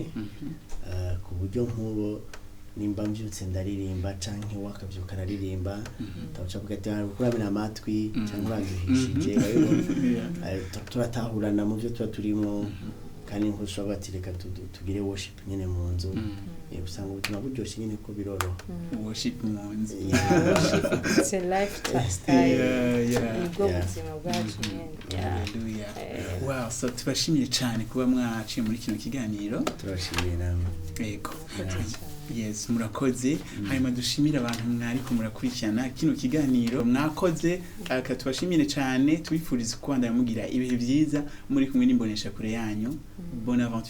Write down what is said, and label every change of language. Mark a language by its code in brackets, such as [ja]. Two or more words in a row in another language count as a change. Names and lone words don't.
[rn] Ku buryo nk'ubo nimba mbyutse ndaririmba canke wakavyuka araririmba tabaca kuvuga ati kuramira amatwi canke urangihishije turatahurana mu byo tuba turimo kandi nkushobora batireka tugire worship nyene mu nzu usanga ubuzima buryoshye nyene ko biroroha worship mu nzu [en] it's a lifestyle [rn] ubwo buzima bwacu nyene. Hallelujah. Wow, so tubashimiye cyane kuba mwaciye muri kino kiganiro. Turashimiye namwe. Yego. Yes, murakoze. Hanyuma dushimira abantu mwari ko murakurikirana kino kiganiro mwakoze, katubashimire cyane, twifuriza kwandara mugira ibihe byiza muri kumwe n'imbonesha kure yanyu.